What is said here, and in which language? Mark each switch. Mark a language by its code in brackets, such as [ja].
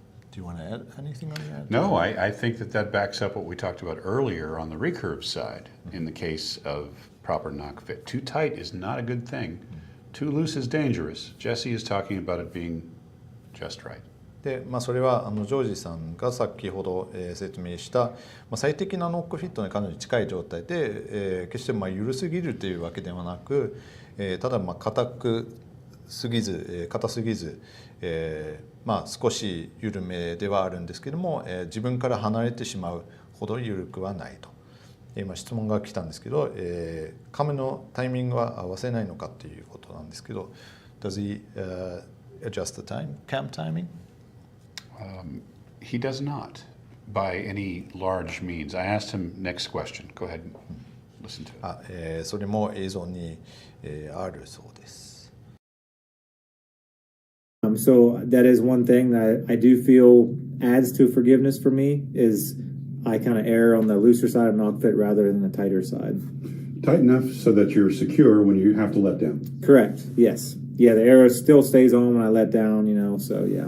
[en] Do you want to add anything on that? No, I think that backs up what we talked about earlier on the recurve side in the case of proper knock fit. Too tight is not a good thing. Too loose is dangerous. Jesse is talking about it being just right. [ja] でそれはジョージさんが先ほど、説明した、最適なノックフィットにかなり近い状態で、決して緩すぎるというわけではなく、ただ硬すぎず、少し緩めではあるんですけども、自分から離れてしまうほど緩くはないと。今質問が来たんですけど、カムのタイミングは合わせないのかということなんですけど、 [en] Does he adjust the cam timing? He does not, by any large means. I asked him next question. Go ahead and listen to it. [ja] それも映像に、あるそうです。 [en] So that is one thing that I do feel adds to forgiveness for me is I kind of err on the looser side of knock fit rather than the tighter side. Tight enough so that you're secure when you have to let down. Correct. Yes. Yeah, the arrow still stays on when I let down, so yeah.